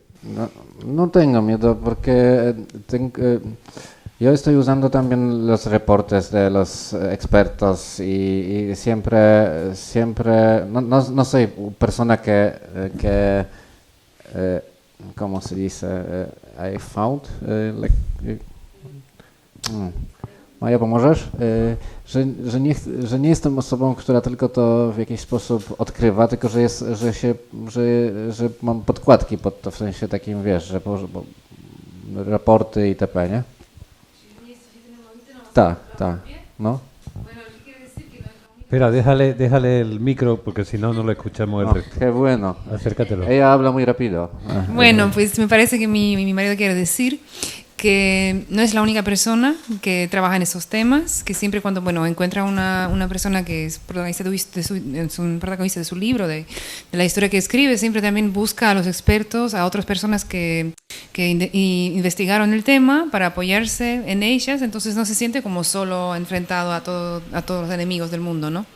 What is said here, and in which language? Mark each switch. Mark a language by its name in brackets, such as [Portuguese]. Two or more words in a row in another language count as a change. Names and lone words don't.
[Spanish] No tengo miedo porque yo estoy usando también los reportes de los expertos y siempre no soy persona que ¿cómo se dice? [English] I found Maja, pomożesz? [Polish] Że nie jestem osobą, która tylko to w jakiś sposób odkrywa, tylko że mam podkładki pod to, w sensie takim, wiesz, że raporty itp., nie? Tak, no. [Spanish] Espera, déjale el micro porque si no lo escuchamos el resto. Qué bueno. Acércatelo. Ella habla muy rápido. Bueno, pues me parece que mi marido quiere decir que no es la única persona que trabaja en esos temas, que siempre cuando encuentra una persona que es protagonista de su libro, de la historia que escribe, siempre también busca a los expertos, a otras personas que investigaron el tema para apoyarse en ellas, entonces no se siente como solo enfrentado a todos los enemigos del mundo, ¿no?